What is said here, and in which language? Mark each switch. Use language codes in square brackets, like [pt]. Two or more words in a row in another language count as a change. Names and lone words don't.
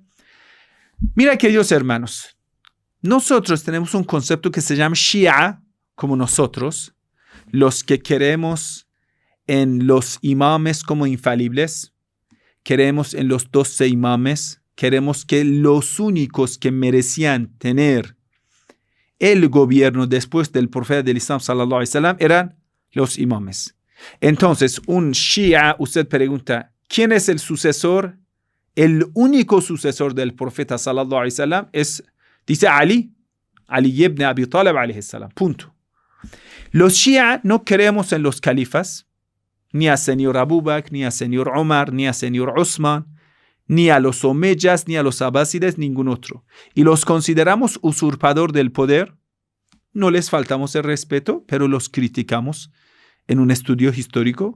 [es] Mira, queridos hermanos, nosotros tenemos un concepto que se llama Shia, como nosotros, los que creemos en los imames como infalibles, creemos en los 12 imames, queremos que los únicos que merecían tener el gobierno después del profeta del Islam [ar] صلى الله عليه وسلم [es] eran los imames. Entonces, un Shia, usted pregunta, ¿quién es el sucesor? El único sucesor del profeta [ar] صلى الله عليه وسلم [es] dice Ali ibn Abi Talib [ar] عليه السلام. [es] Punto. Los Shia no creemos en los califas, ni a señor Abu Bakr, ni a señor Omar, ni a señor Usman, ni a los omeyas, ni a los abásides, ningún otro. Y los consideramos usurpador del poder. No les faltamos el respeto, pero los criticamos en un estudio histórico.